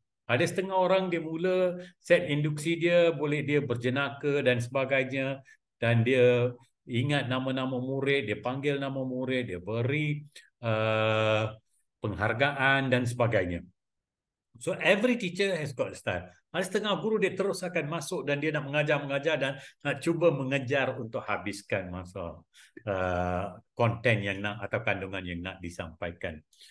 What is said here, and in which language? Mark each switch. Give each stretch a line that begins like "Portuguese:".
Malay: Ada setengah orang dia mula set induksi dia, boleh dia berjenaka dan sebagainya, dan dia ingat nama-nama murid, dia panggil nama murid, dia beri penghargaan dan sebagainya.
English: So every teacher has got a style.
Malay: Ada setengah guru dia terus akan masuk dan dia nak mengajar dan nak cuba mengejar untuk habiskan masa konten yang nak atau kandungan yang nak disampaikan.